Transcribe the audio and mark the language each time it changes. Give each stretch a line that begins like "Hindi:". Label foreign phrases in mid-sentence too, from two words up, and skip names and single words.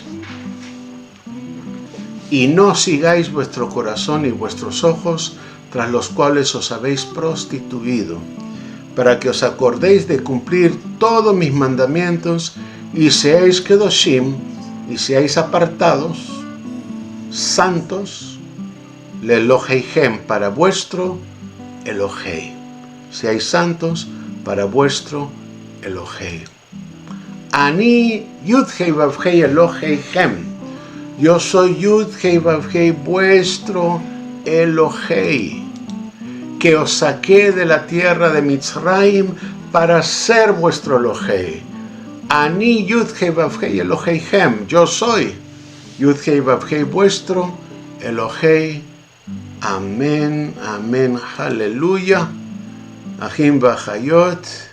Spanish: y no sigáis vuestro corazón y vuestros ojos, tras los cuales os habéis prostituido, para que os acordéis de cumplir todos mis mandamientos y seáis kedoshim, y seáis apartados, santos, leloheihem, para vuestro Elohei. Seáis santos para vuestro Elohei.
Hebrew: Ani Yud-Hei Vav-Hei Eloheihem.
Spanish: Yo soy Yud-Hei Vav-Hei, vuestro Elohei, que os saqué de la tierra de Mitzrayim para ser vuestro Elohei.
Hebrew: Ani Yud-Hei Vav-Hei Eloheihem.
Spanish: Yo soy Yud-Hei Vav-Hei, vuestro Elohei. Amén, amén, aleluya.
Hebrew: אחים ואחיות.